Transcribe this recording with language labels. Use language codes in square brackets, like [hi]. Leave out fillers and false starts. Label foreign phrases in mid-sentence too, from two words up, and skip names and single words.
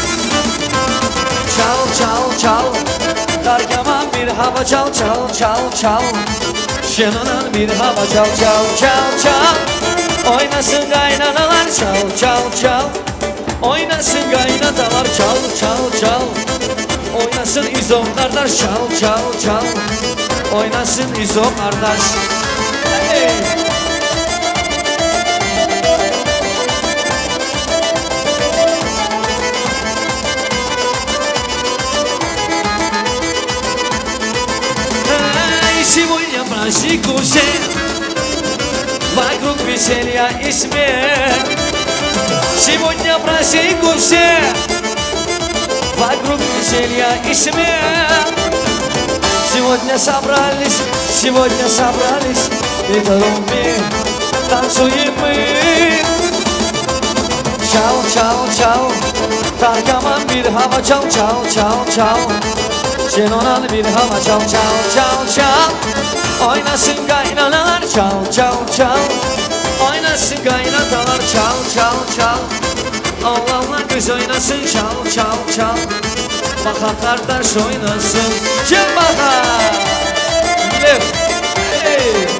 [az] Çal çal çal Dargaman bir hava çal çal çal çal Şenonan bir hava çal çal çal çal Oynasın qaynanalar çal çal çal Oynasın qaynatalar çal çal çal Oynasın izom qardaş çal çal çal Oynasın izom qardaş hey! [ru] Сегодня праздник у всех Вокруг веселья и смех Сегодня праздник у всех Вокруг веселья и смех Сегодня собрались И толпы танцуем мы [az] Çal çal çal Tarkaman bir hava çal çal çal çal Şenonan bir hava çal çal çal çal Oynasın kaynanalar çal çal çal Oynasın kaynatalar çal çal çal Oğlanlar kız oynasın çal çal çal Baka kardeş oynasın Gel baka Lef hey.